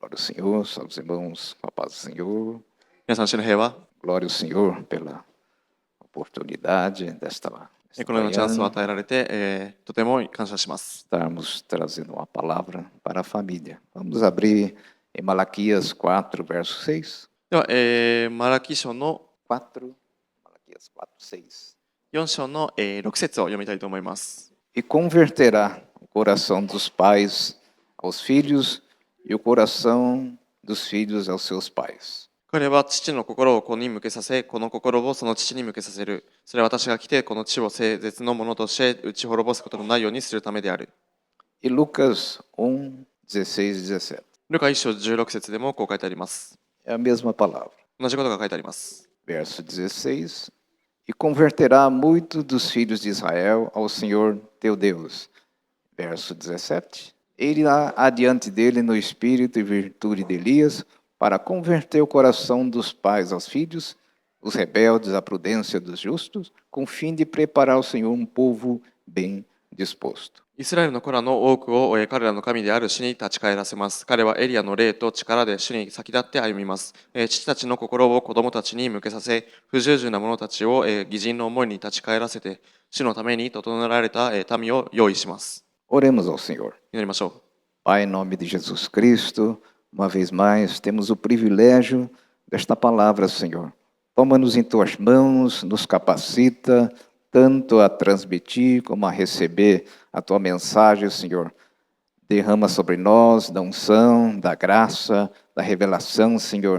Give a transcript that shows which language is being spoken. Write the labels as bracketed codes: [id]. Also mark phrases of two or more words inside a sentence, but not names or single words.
[pt] Glória ao Senhor, salve os irmãos, com a paz do Senhor. [ja] 皆さん、主の平和、 [pt] Glória ao Senhor pela oportunidade desta [ja] このようなチャンスを [pt] manhã [ja] 与えられて、とても感謝します。 [pt] estarmos trazendo uma palavra para a família. Vamos abrir em Malaquias 4, verso 6. [ja] では、マラキ書の [pt] 4, Malaquias 4, 6. [ja] 4章の、6節を読みたいと思います。 [pt] E converterá o coração dos pais aos filhos e o coração dos filhos aos seus pais. [ja] 彼は父の心を子に向けさせ、子の心をその父に向けさせる。それは私が来て、この地を聖絶のものとして打ち滅ぼすことのないようにするためである。 [pt] E Lucas 1, 16 e 17. [ja] ルカ1章16節でもこう書いてあります。 [pt] É a mesma palavra. [ja] 同じことが書いてあります。 [pt] Verso 16. E converterá muito dos filhos de Israel ao Senhor teu Deus. Verso 17. Ele irá adiante dele no espírito e virtude de Elias, para converter o coração dos pais aos filhos, os rebeldes à prudência dos justos, com o fim de preparar ao Senhor um povo bem disposto. [ja] イスラエルの子らの多くを彼らの神である主に立ち返らせます。彼はエリアの霊と力で主に先立って歩みます。父たちの心を子供たちに向けさせ、不従順な者たちを義人の思いに立ち返らせて、主のために整えられた民を用意します。 [pt] Oremos ao Senhor. [ja] 祈りましょう。 [pt] Pai, em nome de Jesus Cristo, uma vez mais temos o privilégio desta palavra, Senhor. Toma-nos em tuas mãos, nos capacita tanto a transmitir como a receber a tua mensagem, Senhor. Derrama sobre nós da unção, da graça, da revelação, Senhor.